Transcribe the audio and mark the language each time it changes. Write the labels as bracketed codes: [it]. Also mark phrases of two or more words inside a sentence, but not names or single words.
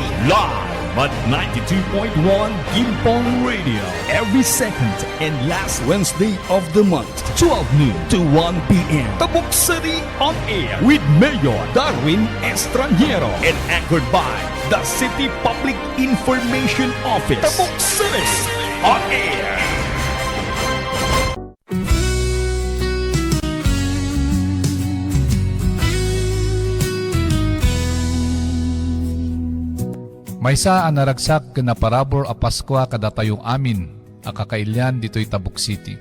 [en] Live at 92.1 Gimpong Radio every second and last Wednesday of the month, 12 noon to 1 p.m. Tabuk City on Air with Mayor Darwin Estraniero and anchored by the City Public Information Office. Tabuk City on Air. [ilo] Maysa ang naragsak na parabor a Paskwa kadatayong amin, a kakailyan dito'y Tabuk City.